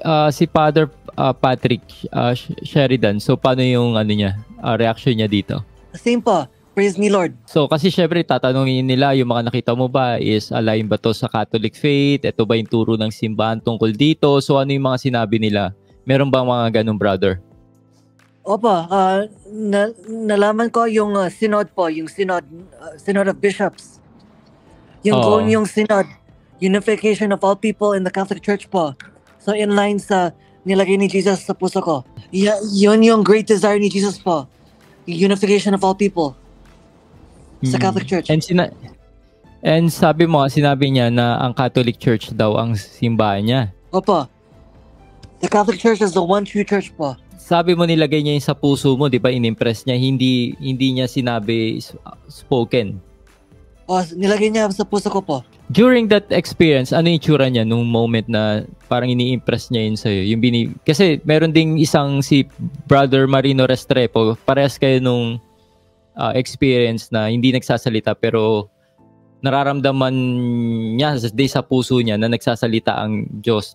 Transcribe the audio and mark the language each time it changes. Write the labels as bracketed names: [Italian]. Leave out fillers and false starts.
[Filipino] Si Father Patrick Sheridan, so paano yung reaction niya dito? [English] Same po. Praise me, Lord. [Filipino] So, kasi syempre, tatanungin nila, yung mga nakita mo ba is align ba to sa Catholic faith? Ito ba yung turo ng simbahan tungkol dito? So, ano yung mga sinabi nila? Meron ba mga ganun, brother? Opo, nalaman ko yung synod po, yung synod of bishops. [English] Yung synod, unification of all people in the Catholic Church po. [Filipino] So, in line sa nilagay ni Jesus sa puso ko. Yun yung great desire ni Jesus po. [English] Unification of all people. [Filipino] Sa Catholic Church. And sinabi niya na ang Catholic Church daw ang simbahan niya. Opo. [English] The Catholic Church is the one true church po. [Filipino] Sabi mo nilagay niya yung sa puso mo, di ba? In-impress niya, hindi niya sinabi spoken. Nilagay niya sa puso ko po. [English] During that experience, [Filipino] ano yung itsura niya nung moment na parang ini-impress niya yun sa'yo? Kasi meron ding isang si Brother Marino Restrepo, parehas kayo nung experience na hindi nagsasalita pero nararamdaman niya sa puso niya na nagsasalita ang Diyos.